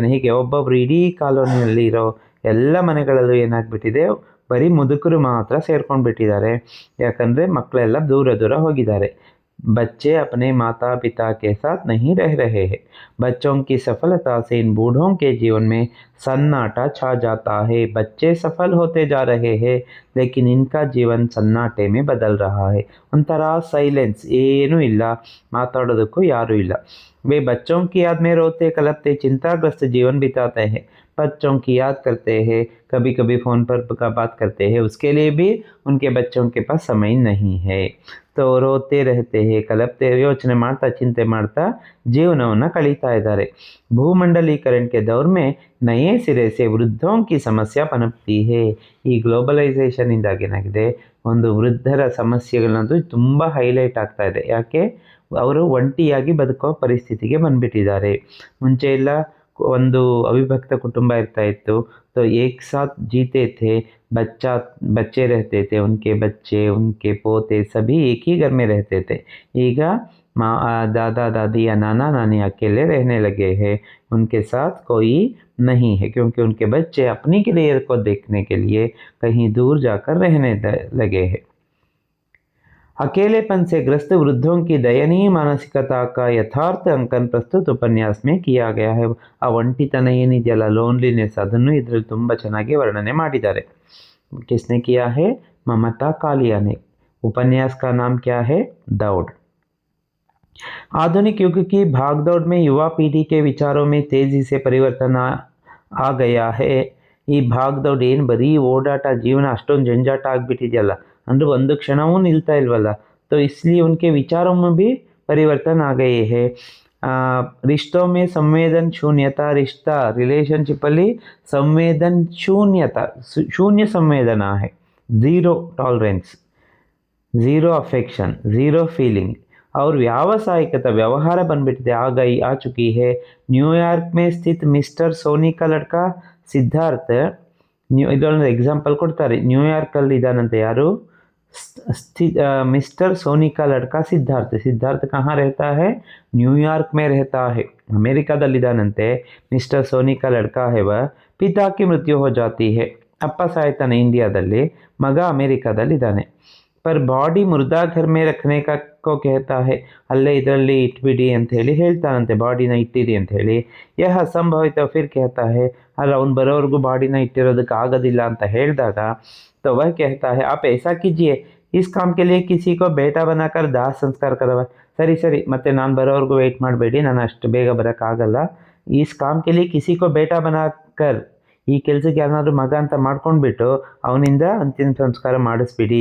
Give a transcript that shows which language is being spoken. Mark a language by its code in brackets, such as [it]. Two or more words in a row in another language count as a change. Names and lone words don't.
[kn] ಹೀಗೆ ಒಬ್ಬೊಬ್ಬರು ಇಡೀ ಕಾಲೋನಿಯಲ್ಲಿ ಇರೋ ಎಲ್ಲ ಮನೆಗಳಲ್ಲೂ ಏನಾಗ್ಬಿಟ್ಟಿದೆ, ಬರೀ ಮುದುಕರು ಮಾತ್ರ ಸೇರ್ಕೊಂಡು ಬಿಟ್ಟಿದ್ದಾರೆ. ಯಾಕಂದರೆ ಮಕ್ಕಳೆಲ್ಲ ದೂರ ದೂರ ಹೋಗಿದ್ದಾರೆ. [hi] बच्चे अपने माता पिता के साथ नहीं रह रहे हैं. बच्चों की सफलता से इन बूढ़ों के जीवन में सन्नाटा छा जाता है. बच्चे सफल होते जा रहे हैं लेकिन इनका जीवन सन्नाटे में बदल रहा है. [kn] ಒಂಥರ ಸೈಲೆನ್ಸ್, ಏನೂ ಇಲ್ಲ, ಮಾತಾಡೋದಕ್ಕೂ ಯಾರೂ ಇಲ್ಲ. [hi] वे बच्चों की याद में रोते कलपते चिंताग्रस्त जीवन बिताते हैं. बच्चों की याद करते हैं, कभी कभी फ़ोन पर का बात करते हैं, उसके लिए भी उनके बच्चों के पास समय नहीं है. तो रोते रहते हैं, कलपते, [kn] ಯೋಚನೆ ಮಾಡ್ತಾ ಚಿಂತೆ ಮಾಡ್ತಾ ಜೀವನವನ್ನು ಕಳೀತಾ ಇದ್ದಾರೆ. [hi] भूमंडलीकरण के दौर में नए सिरे से वृद्धों की समस्या पनपती है. [kn] ಈ ಗ್ಲೋಬಲೈಸೇಷನ್ ಇಂದಾಗಿ ಏನಾಗಿದೆ, ಒಂದು ವೃದ್ಧರ ಸಮಸ್ಯೆಗಳನ್ನದು ತುಂಬ ಹೈಲೈಟ್ ಆಗ್ತಾ ಇದೆ. ಯಾಕೆ, ಅವರು ಒಂಟಿಯಾಗಿ ಬದುಕೋ ಪರಿಸ್ಥಿತಿಗೆ ಬಂದುಬಿಟ್ಟಿದ್ದಾರೆ. ಮುಂಚೆ ಎಲ್ಲ ಒಂದು ಅವಿಭಕ್ತ ಕುಟುಂಬ ಇರ್ತಾ ಇತ್ತು. [hi] तो एक साथ जीते थे, बच्चे रहते थे, उनके बच्चे उनके पोते सभी एक ही घर में रहते थे. ಈಗ दादा दादी या नाना नानी अकेले रहने लगे हैं, उनके साथ कोई नहीं है क्योंकि उनके बच्चे अपनी करियर को देखने के लिए कहीं दूर जाकर रहने लगे हैं. अकेलेपन से ग्रस्त वृद्धों की दयनीय मानसिकता का यथार्थ अंकन प्रस्तुत उपन्यास में किया गया है. [kn] ಆ ಒಂಟಿತನ ಏನಿದೆಯಲ್ಲ, ಲೋನ್ಲಿನೆಸ್, ಅದನ್ನು ಇದರಲ್ಲಿ ತುಂಬ ಚೆನ್ನಾಗಿ ವರ್ಣನೆ ಮಾಡಿದ್ದಾರೆ. [hi] किसने किया है, ममता कालिया ने. उपन्यास का नाम क्या है, दौड़. आधुनिक युग की भागदौड़ में युवा पीढ़ी के विचारों में तेजी से परिवर्तन आ गया है. [kn] ಈ ಭಾಗದೌಡ್ ಏನು ಬರೀ ಓಡಾಟ, ಜೀವನ ಅಷ್ಟೊಂದು ಜಂಜಾಟ ಆಗಿಬಿಟ್ಟಿದೆಯಲ್ಲ, ಅಂದರೆ ಒಂದು ಕ್ಷಣವೂ ನಿಲ್ತಾ ಇಲ್ವಲ್ಲ. [hi] तो इसलिए उनके विचारों में भी परिवर्तन आ गए हैं. रिश्तों में संवेदन शून्यता, रिश्ता रिलेशनशिपಲ್ಲಿ संवेदन शून्यता, शून्य संवेदन है, [en] zero tolerance, zero affection, zero feeling. [hi] और व्यावसायिकता, व्यवहार बनबिಟ್ಟಿದೆ, आ चुकी है. न्यूयॉर्क में स्थित मिस्टर सोनी का लड़का सिद्धार्थ, [kn] ಇದೊಂದು एग्जांपल ಕೊಡ್ತಾರೆ. ನ್ಯೂಯಾರ್ಕಲ್ಲಿ ಇದ್ದಾನಂತೆ ಯಾರು, [hi] मिस्टर सोनी का लड़का सिद्धार्थ. सिद्धार्थ कहाँ रहता है, न्यूयॉर्क में रहता है, अमेरिकादಲ್ಲಿದ್ದಾನಂತೆ. मिस्टर सोनी का लड़का है वह, पिता की मृत्यु हो जाती है. [kn] ಅಪ್ಪ ಸಾಯ್ತಾನೆ ಇಂಡಿಯಾದಲ್ಲಿ, ಮಗ ಅಮೇರಿಕಾದಲ್ಲಿದ್ದಾನೆ. [hi] पर बॉडी मुर्दा घर में रखने को [kn] ಕೇಳ್ತಾ ಹೇ, ಅಲ್ಲೇ ಇದರಲ್ಲಿ ಇಟ್ಬಿಡಿ ಅಂತ ಹೇಳಿ ಹೇಳ್ತಾನಂತೆ, ಬಾಡಿನ ಇಟ್ಟಿರಿ ಅಂತ ಹೇಳಿ. [hi] यह असंभवित फिर ಕೇಳ್ತಾ ಹೇ, [kn] ಅಲ್ಲ ಅವ್ನು ಬರೋವರೆಗೂ ಬಾಡಿನ ಇಟ್ಟಿರೋದಕ್ಕೆ ಆಗೋದಿಲ್ಲ ಅಂತ ಹೇಳಿದಾಗ [hi] तो वह कहता है आप ऐसा कीजिए, इस काम के लिए किसी को बेटा बनाकर दाह संस्कार करवा. [kn] ಸರಿ ಸರಿ, ಮತ್ತೆ ನಾನು ಬರೋವರೆಗೂ ವೆಯ್ಟ್ ಮಾಡಬೇಡಿ, ನಾನು ಅಷ್ಟು ಬೇಗ ಬರೋಕ್ಕಾಗಲ್ಲ. [hi] इस काम के लिए किसी को बेटा बनाकर, [kn] ಈ ಕೆಲಸಕ್ಕೆ ಯಾರನ್ನಾದ್ರೂ ಮಗ ಅಂತ ಮಾಡ್ಕೊಂಡ್ಬಿಟ್ಟು ಅವನಿಂದ ಅಂತಿಮ ಸಂಸ್ಕಾರ ಮಾಡಿಸ್ಬಿಡಿ.